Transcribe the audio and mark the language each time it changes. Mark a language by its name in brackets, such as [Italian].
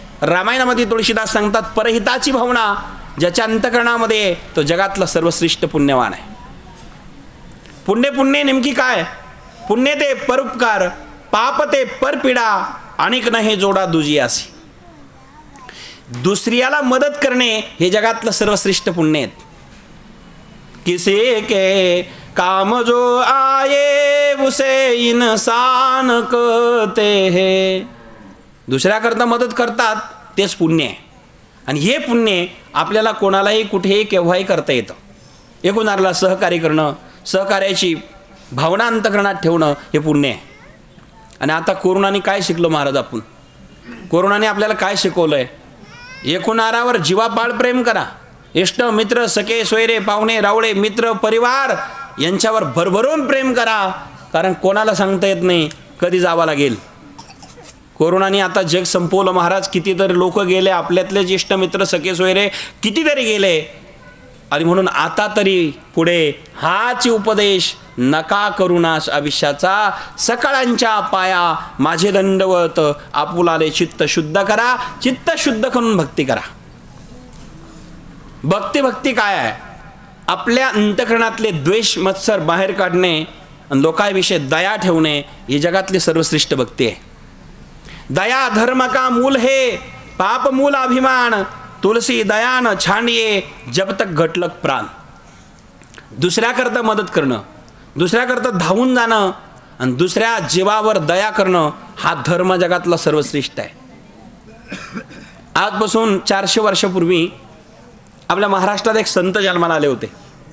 [Marathi] रामायणामध्ये तुळशीदास सांगतात, परहिताची भावना ज्याच्या अंतकरणामध्ये आहे, तो जगातला सर्वश्रेष्ठ पुण्यवान आहे. पुण्य नेमकी काय? पुण्य ते परोपकार, पाप ते परपीडा, अनेक नहे जोडा दुजियासी. दुसऱ्याला मदत करणे हे जगातलं सर्वश्रेष्ठ पुण्य आहे. [Hindi] किसी के काम जो आये उसे इंसान कहते हैं. [Marathi] दुसऱ्याकरता मदत करतात तेच पुण्य आहे. आणि हे पुण्य आपल्याला कोणालाही कुठेही केव्हाही करता येतं. एकूणाला सहकार्य करणं, सहकार्याची भावना अंतकरणात ठेवणं हे पुण्य आहे. आणि आता कोरोनाने काय शिकलो महाराज आपण? कोरोनाने आपल्याला काय शिकवलं आहे? एकूणारावर जीवापाड प्रेम करा. इष्ट मित्र सखे सोयरे पाहुणे रावळे मित्र परिवार यांच्यावर भरभरून प्रेम करा. कारण कोणाला सांगता येत नाही कधी जावं लागेल. कोरोनाने आता जग संपवलं महाराज. कितीतरी लोक गेले, आपल्यातलेच इष्ट मित्र सखे सोयरे कितीतरी गेले. आणि म्हणून आता तरी पुढे हाच उपदेश, नका करुणास आयुष्याचा, सकाळांच्या पाया माझे दंडवत, आपुलाले चित्त शुद्ध करा. चित्त शुद्ध करून भक्ती करा. भक्ती काय आहे? आपल्या अंतकरणातले द्वेष मत्सर बाहेर काढणे आणि लोकांविषयी दया ठेवणे ही जगातली सर्वश्रेष्ठ भक्ती आहे. [Hindi] दया धर्म का मूल है, पाप मूल अभिमान, तुलसी दयान छांडिये जब तक घटलक प्राण. [Marathi] दुसऱ्याकरता मदत करणं, दुसऱ्याकरता धावून जाणं आणि दुसऱ्या जीवावर दया करणं हा धर्म जगातला सर्वश्रेष्ठ आहे. आजपासून 400 वर्षापूर्वी आपल्या महाराष्ट्रात एक संत जन्माला आले होते.